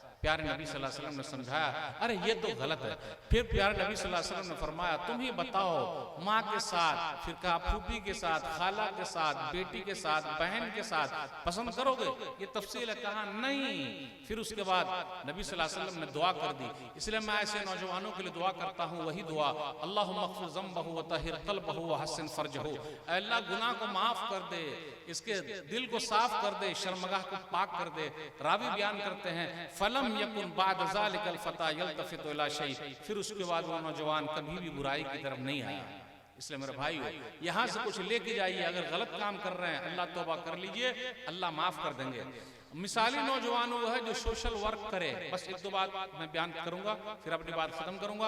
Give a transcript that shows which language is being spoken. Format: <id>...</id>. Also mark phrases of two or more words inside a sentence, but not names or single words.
<hi>प्यारे नबी</hi> <ar>صلى الله عليه وسلم</ar> <hi>ने समझाया, अरे ये तो गलत है। फिर प्यारे नबी</hi> <ar>صلى الله عليه وسلم</ar> <hi>ने फरमाया, तुम ही बताओ, माँ के साथ, फिर कहा फूफी के साथ, खाला के साथ, बेटी के साथ, बहन के साथ पसंद करोगे? ये तफसील है। कहा नहीं। फिर उसके बाद नबी</hi> <ar>صلى الله عليه وسلم</ar> <hi>ने दुआ कर दी। इसलिए मैं ऐसे नौजवानों के लिए दुआ करता हूँ, वही दुआ,</hi> <ar>اللهم اغفر ذنبه وطهر قلبه وحصن فرجه.</ar> <hi>अल्लाह गुनाह को माफ कर दे, इसके दिल को साफ कर दे, शर्मगाह को पाक कर दे। रावी बयान करते हैं,</hi> <ar>فلم يكن بعد ذلك الفتى يلتفت إلى شيء,</ar> <hi>फिर उसके बाद वो नौजवान कभी भी बुराई की तरफ नहीं आया। इसलिए मेरे भाई, यहाँ से कुछ लेके जाइए। अगर गलत काम कर रहे हैं, अल्लाह तौबा कर लीजिए, अल्लाह माफ कर देंगे। मिसाली नौजवान वो है जो</hi> <en>social work</en> <hi>करे। बस एक दो बात मैं बयान करूंगा, फिर अपनी बात खत्म करूंगा।</hi>